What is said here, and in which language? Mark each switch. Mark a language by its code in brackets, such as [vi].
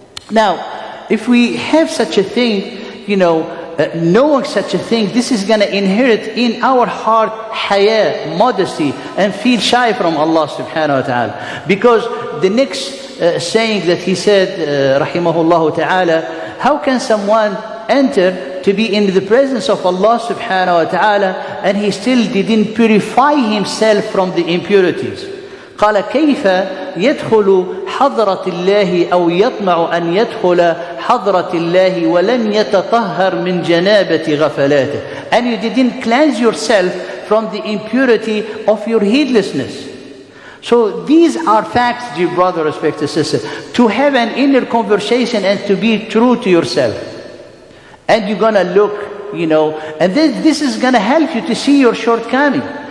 [en] Now, if we have such a thing, knowing such a thing, this is going to inherit in our heart haya, modesty, and feel shy from Allah subhanahu wa ta'ala. Because the next saying that he said, rahimahullah ta'ala, how can someone enter to be in the presence of Allah subhanahu wa ta'ala and he still didn't purify himself from the impurities? [ar] قال كيف يدخل حضرة الله أو يطمع أن يدخل حضرة الله ولم يتطهر من جنابة غفلاته. [en] And you didn't cleanse yourself from the impurity of your heedlessness. So these are facts, dear brother, respected sister, to have an inner conversation and to be true to yourself. And you're going to look, and then this is going to help you to see your shortcoming.